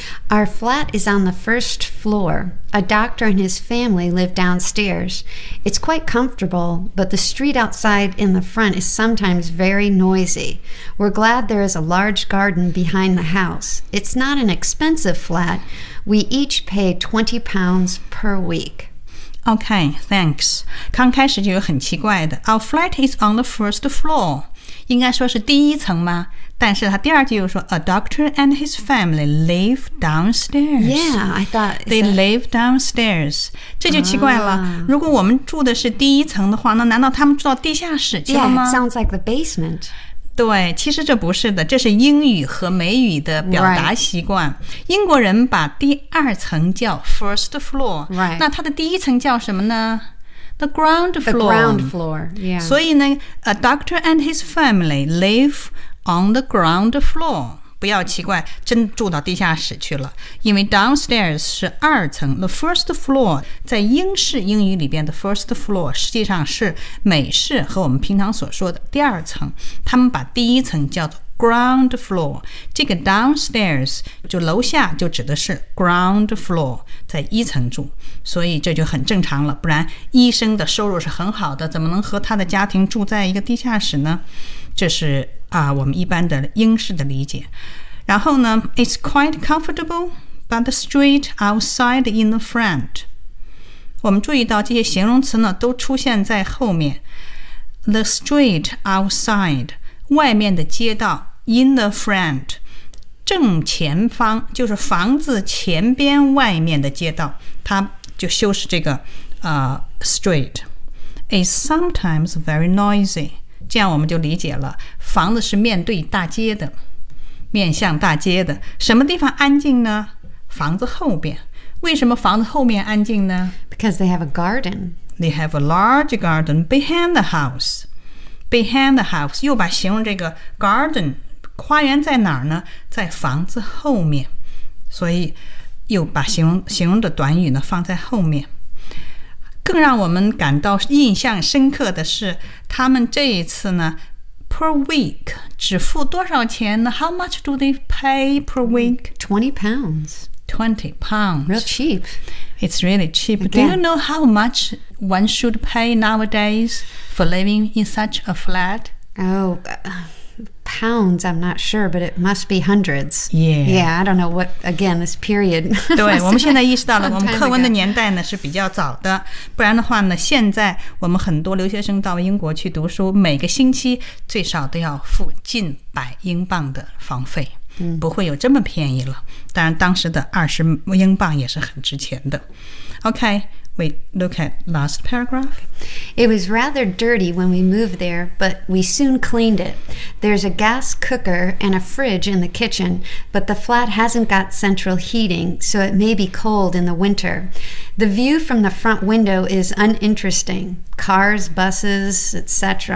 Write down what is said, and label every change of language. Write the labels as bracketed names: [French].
[English] Our flat is on the first floor A doctor and his family live downstairs It's quite comfortable but the street outside in the front is sometimes very noisy We're glad there is a large garden behind the house It's not an expensive flat We each pay £20 per week OK, thanks. [Chinese] 刚开始就有很奇怪的。 [English] Our flat is on the first floor. [Chinese] 应该说是第一层吗？但是他第二句又说 [English] A doctor and his family live downstairs. Yeah, I thought... They live downstairs. [Chinese] 这就奇怪了。如果我们住的是第一层的话，那难道他们住到地下室去了吗？ [English] Yeah, it sounds like the basement. [Chinese] 对，其实这不是的，这是英语和美语的表达习惯。 [English] Right. [Chinese] 英国人把第二层叫 first floor，、 [English] right. [Chinese] 那它的第一层叫什么呢？ [English] The ground floor。 The ground floor。 Yeah。 [Chinese] 所以呢 [English] ，a doctor and his family live on the ground floor。 [Chinese] 不要奇怪，真住到地下室去了。因为 downstairs 是二层 ，the first floor 在英式英语里边的 first floor 实际上是美式和我们平常所说的第二层。他们把第一层叫做 ground floor， 这个 downstairs 就楼下就指的是 ground floor， 在一层住，所以这就很正常了。不然医生的收入是很好的，怎么能和他的家庭住在一个地下室呢？这是我们一般的英式的理解。然后呢 [English] ，It's quite comfortable, but the street outside in the front. [Chinese] 我们注意到这些形容词呢都出现在后面。 [English] The street outside, [Chinese] 外面的街道 ， [English] in the front, [Chinese] 正前方就是房子前边外面的街道，它就修饰这个street. [English] It's sometimes very noisy. [Chinese] 这样我们就理解了，房子是面对大街的，面向大街的。什么地方安静呢？房子后边。为什么房子后面安静呢? [English] Because they have a garden. They have a large garden behind the house. Behind the house, [Chinese] 又把形容这个 garden, 花园在哪儿呢? 在房子后面。所以又把形容的短语呢放在后面。更让我们感到印象深刻的是他们这一次呢 per week 只付多少钱呢 [English] How much do they pay per week? £20. £20. Real cheap. It's really cheap.、Again. Do you know how much one should pay nowadays for living in such a flat? Oh, pounds, I'm not sure, but it must be hundreds. Yeah. Yeah, I don't know what, again, this period. [Chinese] 对，我们现在意识到了我们课文的年代呢是比较早的。不然的话呢，现在我们很多留学生到英国去读书，每个星期最少都要付近百英镑的房费。不会有这么便宜了。当然当时的20英镑也是很值钱的。 [English] Okay, we look at last paragraph. It was rather dirty when we moved there, but we soon cleaned it. There's a gas cooker and a fridge in the kitchen, but the flat hasn't got central heating, so it may be cold in the winter. The view from the front window is uninteresting. Cars, buses, etc.